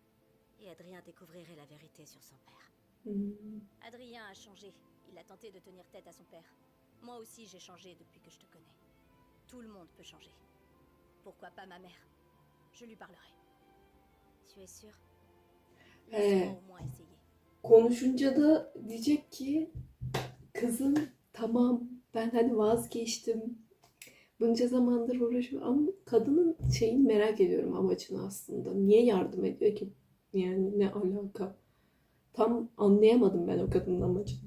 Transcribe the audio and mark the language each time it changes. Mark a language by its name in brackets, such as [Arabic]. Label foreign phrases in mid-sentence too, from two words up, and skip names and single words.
[French] Et Adrien découvrirait la vérité sur son père. Adrien a changé. Il a tenté de tenir tête à son père. Moi aussi, j'ai changé depuis que je te connais. Tout le monde peut changer. Pourquoi pas ma mère? Je lui parlerai. Tu es sûr? Laisse-moi au moins essayer. [Turkish] Konuşunca da diyecek ki kızım tamam ben hani vazgeçtim. Bunca zamandır uğraşıyorum ama kadının şeyini merak ediyorum, amacını aslında. Niye yardım ediyor ki? Yani ne alaka? Tam anlayamadım ben o kadının amacını.